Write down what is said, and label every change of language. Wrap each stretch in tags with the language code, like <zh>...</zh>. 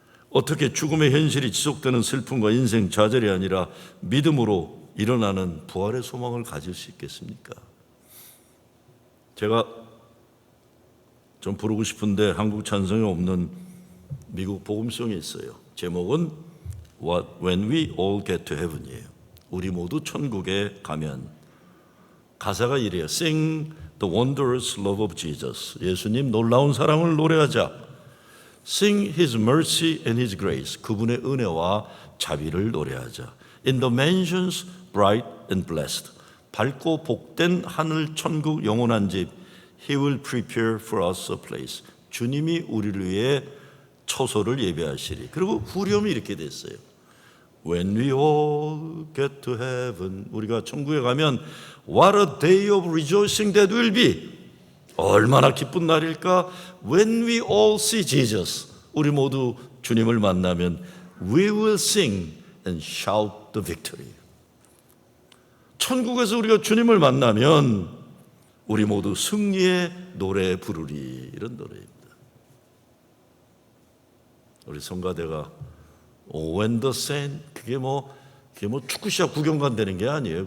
<ko>어떻게 죽음의 현실이 지속되는 슬픔과 인생 좌절이 아니라 믿음으로 일어나는 부활의 소망을 가질 수 있겠습니까? 제가 좀 부르고 싶은데 한국 찬송에 없는 미국 복음송이 있어요. 제목은 When We All Get to Heaven이에요. 우리 모두 천국에 가면. 가사가 이래요.</ko> <en>Sing the wondrous love of Jesus.</en> <ko>예수님 놀라운 사랑을 노래하자.</ko> <en>Sing His mercy and His grace.</en> <ko>그분의 은혜와 자비를 노래하자.</ko> <en>In the mansions bright and blessed.</en> <ko>밝고 복된 하늘 천국 영원한 집.</ko> <en>He will prepare for us a place.</en> <ko>주님이 우리를 위해 처소를 예배하시리. 그리고 후렴이 이렇게 됐어요.</ko> <en>When we all get to heaven.</en> <ko>우리가 천국에 가면</ko> <en>What a day of rejoicing that will be.</en> <ko>얼마나 기쁜 날일까?</ko> <en>When we all see Jesus.</en> <ko>우리 모두 주님을 만나면</ko> <en>We will sing and shout the victory.</en> <ko>천국에서 우리가 주님을 만나면 우리 모두 승리의 노래 부르리. 이런 노래입니다. 우리 성가대가</ko> <en>When the saint,</en> <ko>그게 뭐 축구 시합 구경 간다는 게 아니에요.</ko>